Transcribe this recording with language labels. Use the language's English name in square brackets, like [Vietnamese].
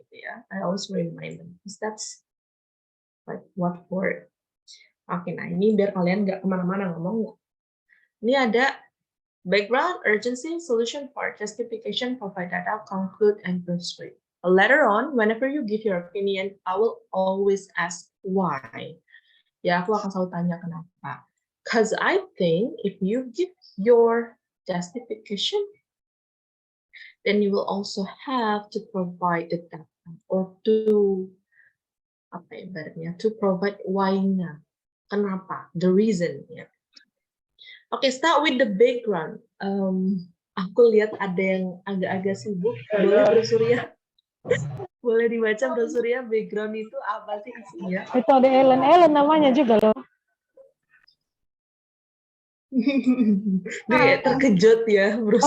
[English] Yeah, I always remind them because that's like what for. Oke, [Indonesian] nah ini biar kalian nggak kemana-mana ngomong, Ini ada [English] background, urgency, solution part, justification, provide data, conclude, and persuade. Later on, whenever you give your opinion, I will always ask why. [Indonesian] Ya, aku akan selalu tanya kenapa. [English] Because I think if you give your justification, then you will also have to provide the data or to to provide why-nya. Kenapa? The reason. Ya. Oke, start with the background. [Indonesian] Aku lihat ada yang agak-agak sibuk. Boleh Bro Surya? Boleh dibaca Bro Surya, background itu apa sih isinya? Itu ada Ellen namanya juga loh. Dia terkejut ya Bro